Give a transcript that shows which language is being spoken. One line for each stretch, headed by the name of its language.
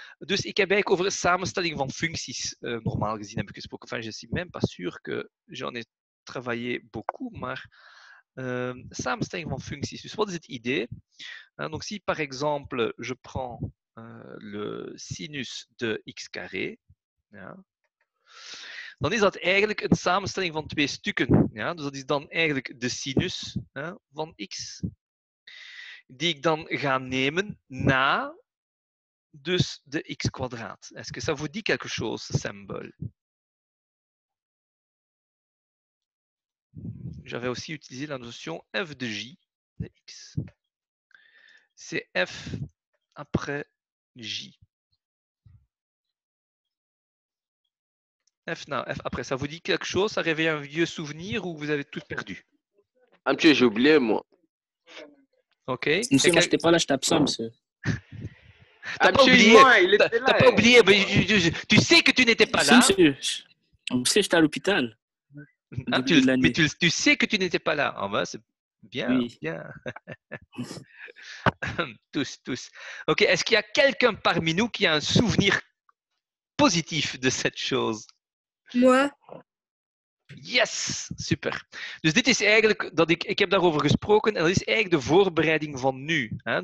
Dutch: Dus ik heb eigenlijk over de samenstelling van functies normaal gezien heb ik gesproken.
French: Enfin, je suis même pas sûr que j'en ai travaillé beaucoup,
Dutch: maar samenstelling van functies. Dus wat is het idee?
French: Donc si par exemple je prends le sinus de x carré, ja,
Dutch: dan is dat eigenlijk een samenstelling van twee stukken.
French: Ja?
Dutch: Dus dat is dan eigenlijk de sinus van x, die ik dan ga nemen na dus de x kwadraat.
French: Est-ce que ça vous dit quelque chose, ce symbole? J'avais aussi utilisé la notion f de j de x. C'est f après j. F après, ça vous dit quelque chose? Ça réveille un vieux souvenir ou vous avez tout perdu? Un petit, j'ai oublié, moi. Ok. Monsieur, moi, je n'étais pas là, j'étais absent, monsieur. T'as pas oublié, il était là. T'as pas oublié, mais tu sais que tu n'étais pas là. Monsieur, monsieur, j'étais à l'hôpital. Hein, mais tu sais que tu n'étais pas là. Ah ben, c'est bien, Oui. bien. tous. Ok, est-ce qu'il y a quelqu'un parmi nous qui a un souvenir positif de cette chose? Moi.
English: Yes, super.
Dutch: Dus dit is eigenlijk, ik heb daarover gesproken en dat is eigenlijk de voorbereiding van nu. Hè?